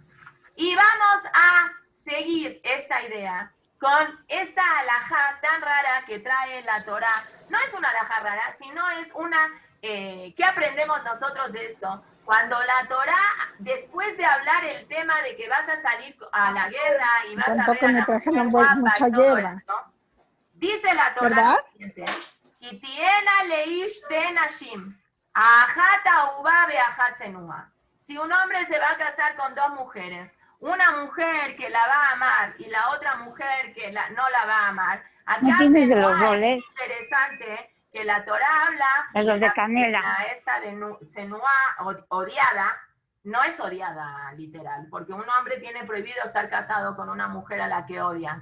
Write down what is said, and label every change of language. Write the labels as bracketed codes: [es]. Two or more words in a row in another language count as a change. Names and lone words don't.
[es] Y vamos a seguir esta idea con esta alajá tan rara que trae la Torá. No es una alajá rara, sino es una... ¿qué aprendemos nosotros de esto? Cuando la Torá, después de hablar el tema de que vas a salir a la guerra y vas tampoco a ver me a la trajeron mujer guapa mucha y todo hierba. esto, dice la Torá ¿Verdad? lo siguiente: [he] "כי תהיין לאיש שתי נשים אחת אהובה ואחת שנואה". [es] Si un hombre se va a casar con dos mujeres, una mujer que la va a amar y la otra mujer que no la va a amar, acá ¿No tienes de los es roles? interesante que la Torá habla De los de la canela. esta de Senua odiada, no es odiada literal, porque un hombre tiene prohibido estar casado con una mujer a la que odia.